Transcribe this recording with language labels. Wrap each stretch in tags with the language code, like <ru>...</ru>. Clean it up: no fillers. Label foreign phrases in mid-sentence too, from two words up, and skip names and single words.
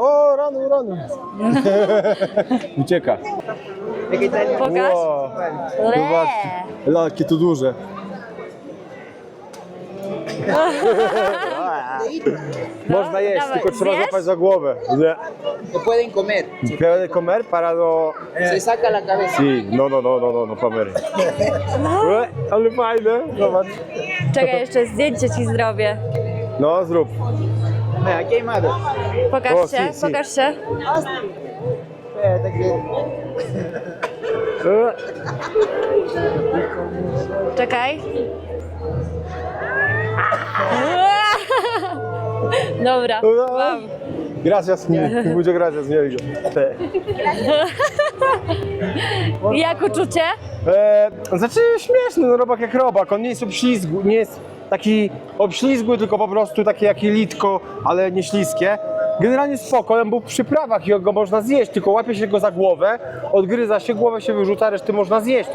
<pl>O, rano, rano. Ucieka. Pokaż. Wow. Le. Zobaczcie, jakie to duże. Można jeść, dawaj, tylko trzeba zjesz? złapać za głowę. Nie.</pl> <es>Lo pueden comer. Puede comer para do... Se saca la cabeza. Sí, no,</es> <pl>kamery. Ale fajne, zobacz. Czekaj, jeszcze zdjęcie ci zrobię. No, zrób.</pl> <es>Mira, aquí hay más.</es> <pl>Pokaż O, się,</pl> <es>si, si.</es> <pl>pokaż się.</pl> <es>Espérate que...</es> <pl>Czekaj. Dobra, mam.</pl> <es>Gracias, muchas gracias,</es> <pl>miłego. Jak uczucie? Znaczy śmieszny, no robak jak robak, on nie jest obślizgły, nie jest taki obślizgły, tylko po prostu takie jak jelitko, ale nie śliskie. Generalnie spoko, on był w przyprawach i go można zjeść, tylko łapie się go za głowę, odgryza się, głowę się wyrzuca, reszty można zjeść.</pl>